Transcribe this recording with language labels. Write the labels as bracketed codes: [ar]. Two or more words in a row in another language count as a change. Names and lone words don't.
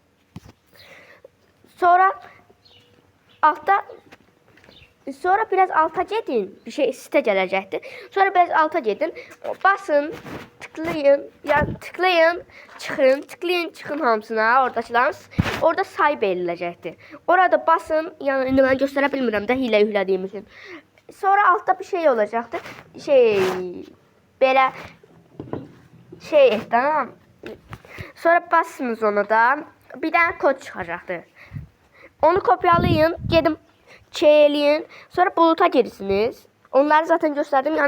[tr] Sonra altta biraz alta gidin. Bir şey site gelecekti. Sonra biraz alta gidin. Basın. Tıklayın. Yani tıklayın. Çıkın. Tıklayın. Çıkın hamısına. Orada say belirleyecekti. Orada basın. Yani indi ben [az] göstərə bilmirəm [tr] də hilə yüklədiyim için. Sonra altta bir şey olacaktı. [az] Belə tamam. [tr] Sonra basınız ona da. Bir tane kod çıkacaktı. Onu kopyalayın. Gedin çeyleyin. Sonra buluta girirsiniz. Onları zaten gösterdim.